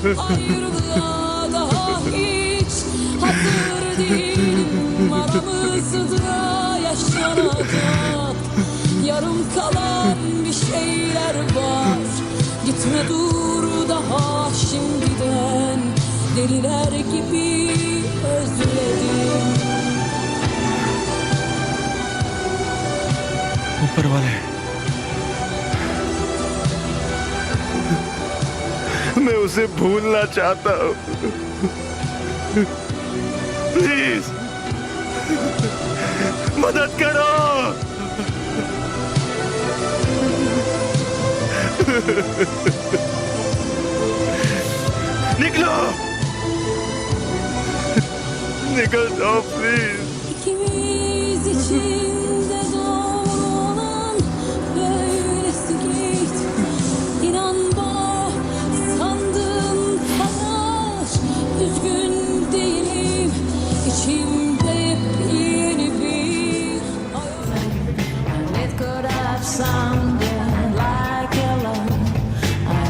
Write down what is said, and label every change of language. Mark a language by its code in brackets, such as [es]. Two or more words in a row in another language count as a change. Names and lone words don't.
[tr] Ayrılığa daha hiç hazır değilim. Aramızda yaşanacak yarım kalan bir şeyler var. Gitme dur daha şimdiden, deliler gibi özledim. [hi] ऊपर वाले, मैं उसे भूलना चाहता हूँ। प्लीज मदद करो। निकलो, निकल जाओ प्लीज। [tr] İkimiz için de doğru olan böylesi git. İnan bana, sandığım kadar üzgün değilim. İçimde yeni bir hayal. [en] It could have sounded like hello.